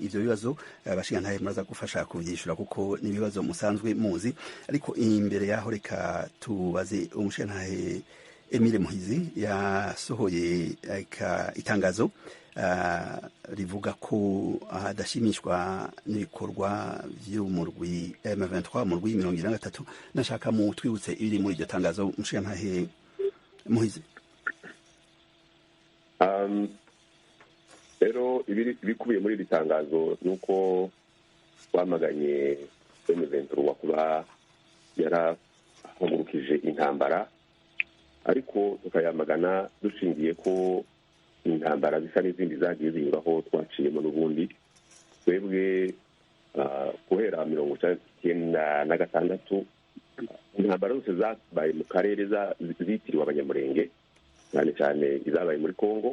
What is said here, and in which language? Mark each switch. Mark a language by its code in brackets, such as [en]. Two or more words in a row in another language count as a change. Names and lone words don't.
[rn] Ivyo bibazo bashingantahe muraza gufasha kuvyishura kuko ni ibibazo musanzwe muzi, ariko imbere yaho reka tubaze umushingantahe Emile Muhizi yasohoye itangazo rivuga ko adashimishwa n'ibikorwa vy'umurwi M23 umurwi 23. Nashaka mu twibutse ibiri muri iryo tangazo, umushingantahe Muhizi. Rero ibikubiye muri iri tangazo nuko twamaganye M23 kuba yarahagurukije intambara, ariko tukayamagana dushingiye ko intambara zisa n'izindi zagiye zinyuraho twaciyemo n'ubundi. Twebwe guhera 1996 intambara zose zabaye mu karere zitiriwe Abanyamurenge, cyane cyane izabaye muri Kongo.